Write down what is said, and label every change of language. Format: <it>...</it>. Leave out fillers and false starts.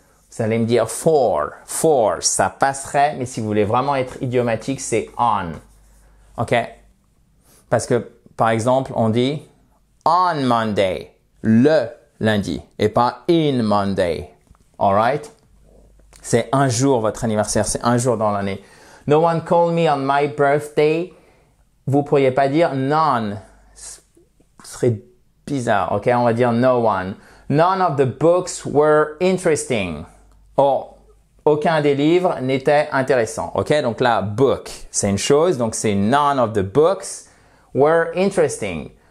<fr>Vous allez me dire for, ça passerait, mais si vous voulez vraiment être idiomatique, c'est on. OK? Parce que, par exemple, on dit on Monday, le lundi, et pas in Monday. All right? C'est un jour votre anniversaire, c'est un jour dans l'année.</fr> <en>No one called me on my birthday.</en> <fr>Vous pourriez pas dire none. Ce serait bizarre, ok? On va dire no one.</fr> <en>None of the books were interesting.</en> <fr>Oh, aucun des livres n'était intéressant, ok? Donc là, book, c'est une chose, donc c'est</fr> <en>none of the books were interesting.</en>